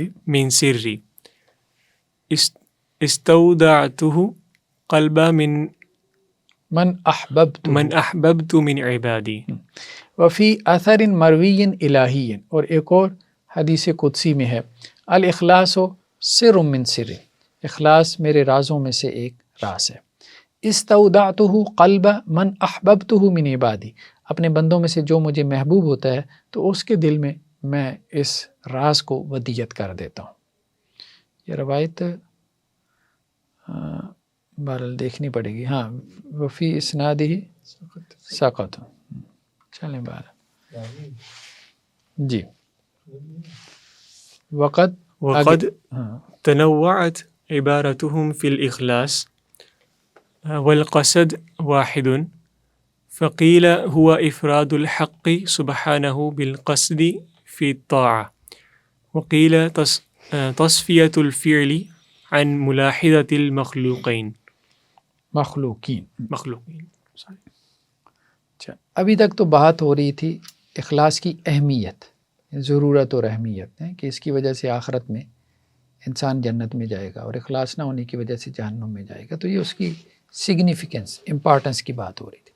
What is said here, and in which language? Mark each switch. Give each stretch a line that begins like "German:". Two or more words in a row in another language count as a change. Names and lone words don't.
Arabic: من سری استودعته قلب من احببت من احببت من عبادی. وفی اثر مروی الہی،
Urdu: اور ایک اور حدیث قدسی میں ہے
Arabic: الاخلاص سر من سر،
Urdu: اخلاص میرے رازوں میں سے ایک راز ہے.
Arabic: استودعته قلب من احببته من عبادی،
Urdu: اپنے بندوں میں سے جو مجھے محبوب ہوتا ہے تو اس کے دل میں اس راز کو ودیعت کر دیتا ہوں. یہ روایت بہرحال دیکھنی پڑے گی.
Arabic: ہاں وفی اسناد ہی سقط.
Urdu: چلیں بہرحال جی.
Arabic: وقد تنوعت عبارتهم في الإخلاص والقصد واحد، فقيل هو إفراد الحق سبحانه بالقصد في الطاعة، وقيل تصفية الفعل عن ملاحظة المخلوقين.
Urdu: اچھا، ابھی تک تو بات ہو رہی تھی اخلاص کی اہمیت، ضرورت اور اہمیت ہے کہ اس کی وجہ سے آخرت میں انسان جنت میں جائے گا، اور اخلاص نہ ہونے کی وجہ سے جہنم میں جائے گا. تو یہ اس کی
English: significance, importance
Urdu: کی بات ہو رہی تھی.